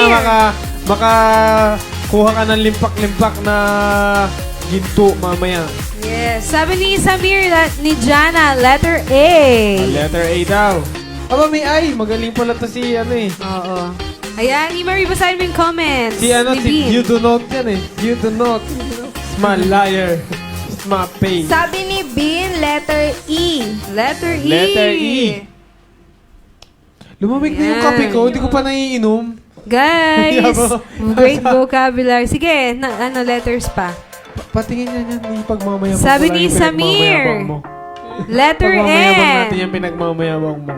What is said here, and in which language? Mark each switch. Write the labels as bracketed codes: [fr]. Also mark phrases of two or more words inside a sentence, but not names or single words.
[tl] Sana makakuha ka ng limpak-limpak na ginto mamaya. Yes. Sabi ni Samir, ni Jana, [en] letter A. [tl] Letter A daw. Aba, may I. Magaling pala to si ano eh. Oo. Ayan, Marie, basahin mo yung comments. Si ano, ni si Bean. [en] You Do Not [tl] yan eh. [en] You Do Not. Small liar. Small pay. [tl] Sabi ni Bean, letter E. [en] Letter E. Letter E. [tl] Lumamig na yung Yan. kape ko. Hindi ko pa naiinom. Guys, Yabo. [en] great vocabulary. [tl] Sige, letters pa. Patingin niya yan. Pagmamayabang Sabi ko lang ni yung Samir. pinagmamayabang mo. Letter Pagmamayabang N. natin yung pinagmamayabang mo.